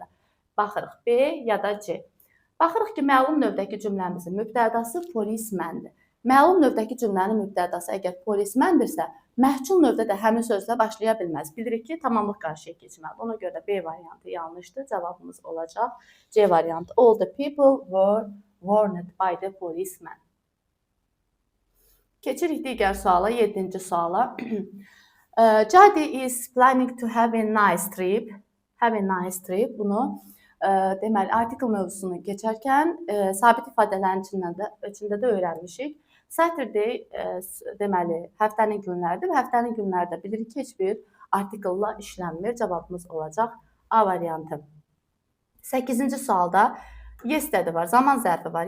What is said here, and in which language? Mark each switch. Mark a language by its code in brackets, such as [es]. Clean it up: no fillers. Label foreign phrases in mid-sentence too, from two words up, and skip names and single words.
[az] Baxırıq, B ya da C. Baxırıq ki, məlum növdəki cümləmizin mübtədası policeman-dir. Məlum növdəki cümlənin mübtədası əgər policeman-dirsə, məhcul növdə də həmin sözlə başlaya bilməz. Bilirik ki, tamamlıq qarşıya keçməlidir. Ona görə də B variantı yanlışdır. Cavabımız olacaq C variantı. [en] All the people were warned by the policeman. [az] Keçirik digər suala, 7-ci suala. [en] Jadi is planning to have a nice trip. Have a nice trip. [az] Bunu deməli, article mövzusunu keçərkən sabit ifadələrin içində də öyrənmişik. Saturday deməli, həftənin günləridir və həftənin günlərdə bilirik ki, heç bir article-la işlənmir. Cavabımız olacaq A variantı. 8-ci sualda yesterday var, zaman zərfi var.